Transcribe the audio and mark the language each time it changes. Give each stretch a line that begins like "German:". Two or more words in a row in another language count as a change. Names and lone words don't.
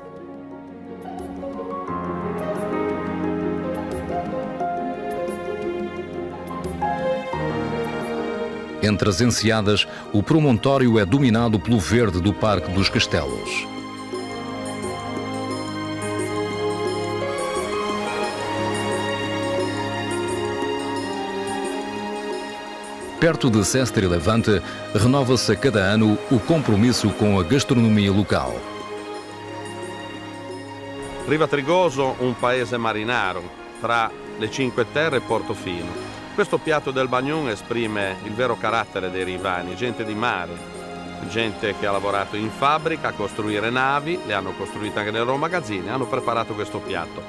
Portuguese: Entre as enseadas, o promontório é dominado pelo verde do Parque dos Castelos. Perto de Sestri Levante, renova-se a cada ano o compromisso com a gastronomia local.
Italian: Riva Trigoso, un paese marinaro, tra le Cinque Terre e Portofino. Questo piatto del bagnon esprime il vero carattere dei rivani, gente di mare, gente che ha lavorato in fabbrica a costruire navi, le hanno costruite anche nei loro magazzini, hanno preparato questo piatto.